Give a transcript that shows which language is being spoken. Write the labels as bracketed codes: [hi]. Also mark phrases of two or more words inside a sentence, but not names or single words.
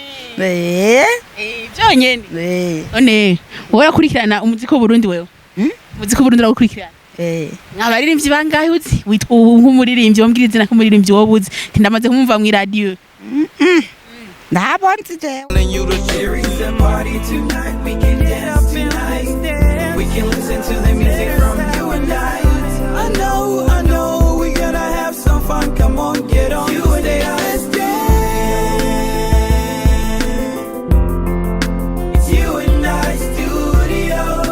[rn] byonyene none wowe urakurikirana umuziki w'Uburundi wewe umuziki w'Uburundi urakurikirana abaririmbyi bangahe uzi witwa nk'umuririmbyi wombwira izina nk'umuririmbyi wowe uzi ndamaze kumumva mu radio ntabonzi jewe [en] We can listen to the music from you and I know we gotta have some fun. Come on, get on. You and I, let's dance. It's you and I studio.